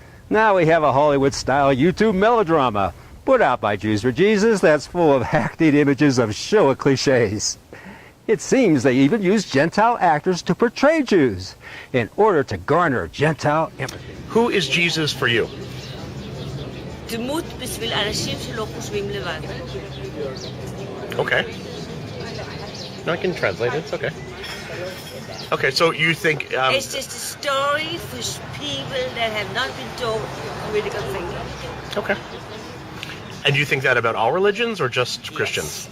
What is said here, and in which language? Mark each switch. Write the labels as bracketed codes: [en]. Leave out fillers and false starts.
[en] Now we have a Hollywood-style YouTube melodrama put out by Jews for Jesus that's full of hackneyed images of Shoah cliches. It seems they even use Gentile actors to portray Jews in order to garner Gentile empathy. Who is Jesus for you? [he] דמות בשביל אנשים שלא חושבים לבד. [en] Okay. No, I can translate it. It's okay. Okay, so you think... It's just a story for people that have not been taught critical thinking. Okay. And you think that about all religions or just Christians?